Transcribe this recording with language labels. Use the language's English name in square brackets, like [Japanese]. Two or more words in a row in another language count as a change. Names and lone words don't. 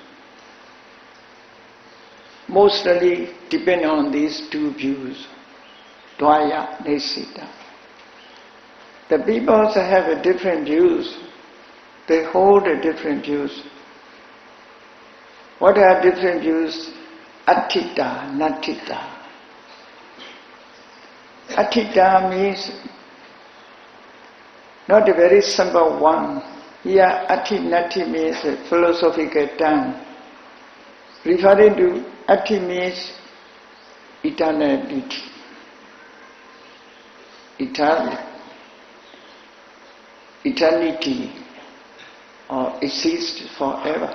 [English] Mostly depend on these two views, [Pali] Dvaya Nesita. [English] The people have different views. They hold different views. What are different views? [Pali] Attita, Natita. [English] Attita means not a very simple one. Here, [Pali] Atti Nati [English] means a philosophical term. Referring to Atti means eternality. Eternity or exist forever.